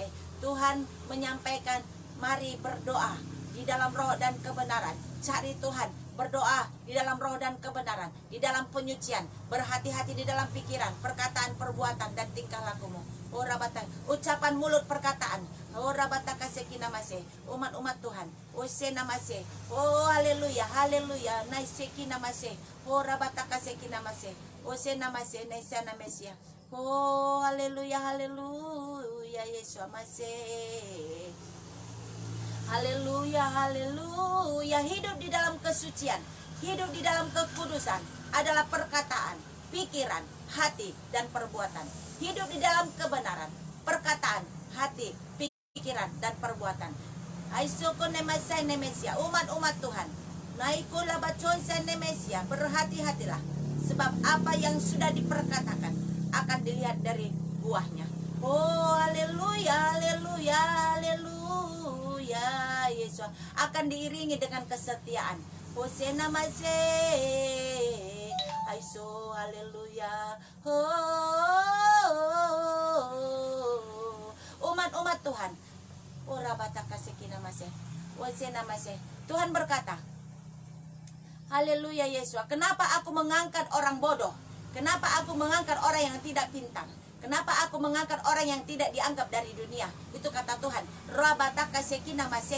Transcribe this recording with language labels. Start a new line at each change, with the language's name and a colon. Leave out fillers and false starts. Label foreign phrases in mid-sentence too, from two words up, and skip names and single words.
Indonesian: Tuhan menyampaikan, mari berdoa di dalam roh dan kebenaran. Cari Tuhan, berdoa di dalam roh dan kebenaran, di dalam penyucian. Berhati-hati di dalam pikiran, perkataan, perbuatan dan tingkah lakumu. Ucapan mulut, perkataan. Rabatakaseki namase. Umat-umat Tuhan, Hosea namase. Haleluya, haleluya. Naiseki namase. Rabatakaseki namase. Hosea namase. Naisa namesia. Haleluya, haleluya. Yesus amase. Haleluya, haleluya. Hidup di dalam kesucian, hidup di dalam kekudusan adalah perkataan, pikiran, hati, dan perbuatan. Hidup di dalam kebenaran, perkataan, hati, pikiran, dan perbuatan. Aisoko nemasai nemesia. Umat-umat Tuhan, naikola bacoisa nemesia. Berhati-hatilah, sebab apa yang sudah diperkatakan akan dilihat dari buahnya. Haleluya, haleluya, haleluya. Yesus akan diiringi dengan kesetiaan. Hosea namase. Aiso, haleluya. Tuhan. Ora bataka sekina masih. Wasena masih. Tuhan berkata, haleluya Yesus. Kenapa aku mengangkat orang bodoh? Kenapa aku mengangkat orang yang tidak pintar? Kenapa aku mengangkat orang yang tidak dianggap dari dunia? Itu kata Tuhan. Rabataka sekina masih.